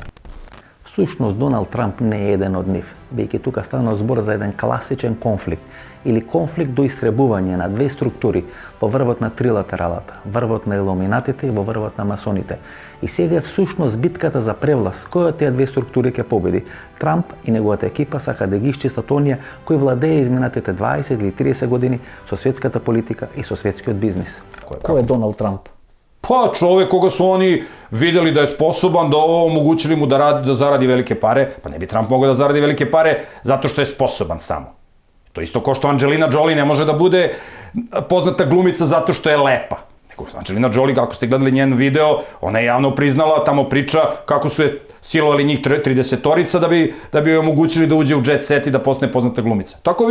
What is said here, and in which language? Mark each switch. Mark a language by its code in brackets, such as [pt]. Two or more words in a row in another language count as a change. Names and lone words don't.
[mk] Всушност, Доналд Трамп не е еден од нив, бејќи тука станува збор за еден класичен конфликт или конфликт до истребување на две структури во врвот на трилатералата, врвот на илуминатите и во врвот на масоните. И сега е всушност битката за превласт, кој од тие две структури ќе победи. Трамп и неговата екипа сака да ги исчистат оние кои владее изминатите 20 или 30 години со светската политика и со светскиот бизнис. Кој е Доналд Трамп? [sr] Pa čovek koga su oni videli da je sposoban, da ovo omogućili mu da zaradi velike pare, pa ne bi Trump mogao da zaradi velike pare zato što je sposoban samo. To isto kao što Angelina Jolie ne može da bude poznata glumica zato što je lepa. Nego Angelina Jolie, kako ste gledali njen video, ona je javno priznala, tamo priča kako su je silovali njih 30-torica da bi joj omogućili da uđe u [en] jet set [sr] i da postane poznata glumica.